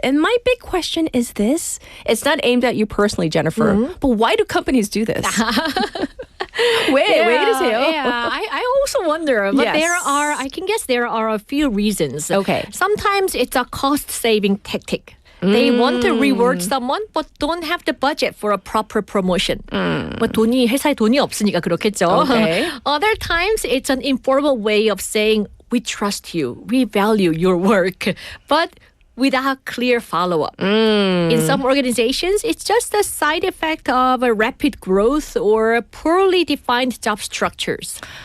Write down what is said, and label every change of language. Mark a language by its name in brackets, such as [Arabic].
[English] And my big question is this. It's not aimed at you personally, Jennifer, but why do companies do this? [Korean] 왜 이러세요? [English] Yeah, I also wonder, but Yes. I can guess there are a few reasons. Okay. Sometimes it's a cost-saving tactic. They want to reward someone, but don't have the budget for a proper promotion. [Korean] 뭐 회사에 돈이 없으니까 그렇겠죠. [English] Okay. Other times, it's an informal way of saying, we trust you, we value your work, but without clear follow-up. In some organizations, it's just a side effect of a rapid growth or poorly defined job structures.